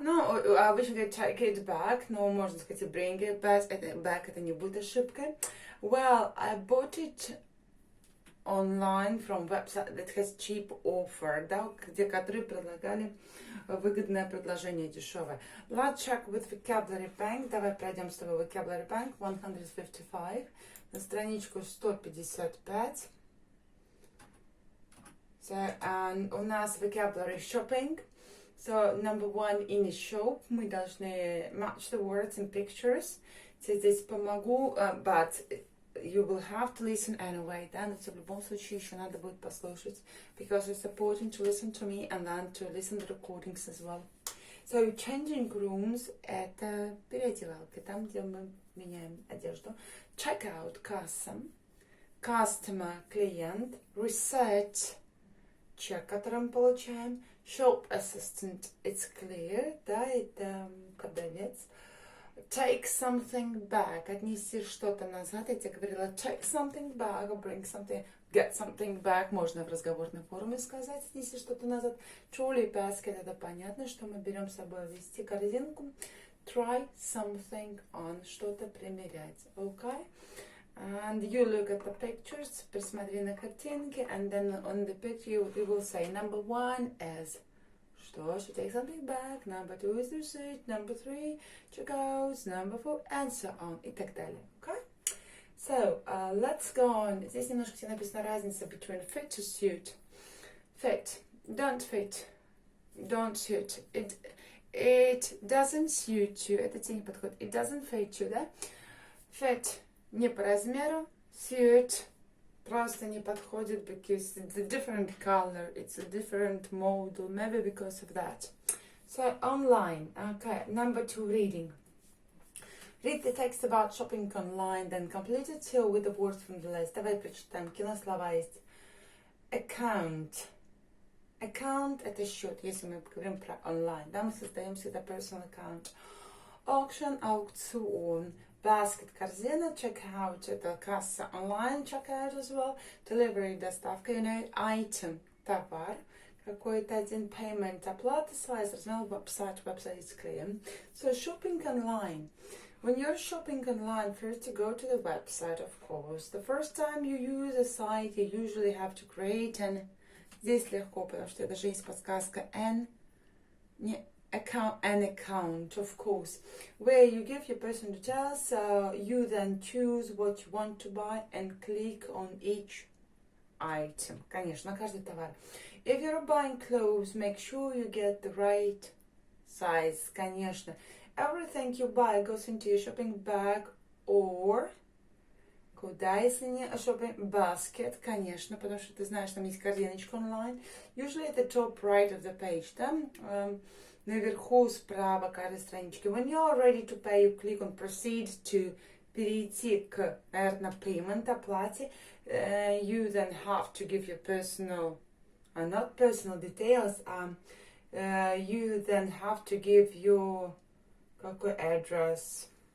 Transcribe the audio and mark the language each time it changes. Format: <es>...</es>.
<en>No, we should take it back,</en> <ru>но можно сказать</ru> <en>bring it back,</en> <ru>это не будет ошибкой.</ru> <en>Well, I bought it online from website that has cheap offer,</en> <ru>да, которые предлагали выгодное предложение, дешевое.</ru> <en>Let's check with Vocabulary Bank.</en> <ru>Давай пройдем с тобой Vocabulary Bank 155 на страничку 155.</ru> <en>So, and</en> <ru>у нас</ru> <en>Vocabulary Shopping. So, number 1 in a shop.</en> <ru>Мы должны</ru> <en>match the words and pictures. So,</en> <ru>здесь помогу,</ru> <en>but you will have to listen anyway,</en> <ru>да, но в любом случае еще надо будет послушать,</ru> <en>because it's important to listen to me and then to listen to recordings as well. So, changing rooms</en> <ru>– это переодевалка, там, где мы меняем одежду. Checkout – касса. Customer – клиент. Research – чек, который мы получаем.</ru> <en>Shop assistant – it's clear,</en> <ru>да, это продавец.</ru> <en>Take something back,</en> <ru>отнести что-то назад. Я тебе говорила</ru> <en>take something back, or bring something, get something back.</en> <ru>Можно в разговорной форме сказать, отнести что-то назад.</ru> <en>Trolley basket,</en> <ru>это понятно, что мы берем с собой вести корзинку.</ru> <en>Try something on,</en> <ru>что-то примерять,</ru> <en>okay? And you look at the pictures,</en> <ru>присмотри на картинки,</ru> <en>and then on the picture you will say number 1 is что, should take something back, number 2 is the receipt, number 3 checkouts, number 4 and so on,</en> <ru>и так далее,</ru> <en>okay? So, let's go on.</en> <ru>Здесь немножко тебе написана разница</ru> <en>between fit to suit. Fit, don't fit, don't suit. It doesn't suit you,</en> <ru>это тебе не подходит.</ru> <en>It doesn't fit you, да? Fit</en> <ru>не по размеру,</ru> <en>suit</en> <ru>просто не подходит</ru> <en>because it's a different color, it's a different model, maybe because of that. So online, okay, number 2, reading. Read the text about shopping online, then complete it with the words from the list.</en> <ru>Давай прочитаем, какие слова есть.</ru> <en>Account.</en> <ru>Account – это счет, если мы говорим про онлайн. Да, мы создаем всегда</ru> <en>personal account.</en> <ru>Auction – аукцион. Basket – корзина. Checkout – это касса онлайн.</ru> <en>Checkout as well.</en> <ru>Delivery – доставка. Item – товар. Какой-то один. Payment – оплата. Size – размер. Website – клиент.</ru> <en>So shopping online. When you're shopping online, first you go to the website, of course. The first time you use a site, you usually have to create an...</en> <ru>Здесь легко, потому что даже есть подсказка</ru> <en>an account, of course, where you give your personal details, you then choose what you want to buy and click on each item.</en> <ru>Конечно, каждый товар.</ru> <en>If you're buying clothes, make sure you get the right size.</en> <ru>Конечно.</ru> <en>Everything you buy goes into your shopping bag or...</en> <ru>Куда, если не shopping basket, конечно, потому что ты знаешь, там есть корзиночка онлайн.</ru> <en>Usually at the top right of the page, да?</en> <ru>Наверху справа каждой странички.</ru> <en>When you're ready to pay, you click on proceed to</en> <ru>перейти к, наверное,</ru> <en>payment,</en> <ru>оплате.</ru> <en>You then have to give your personal, not personal details, you then have to give your,</en> <ru>какой</ru> <en>address?</en>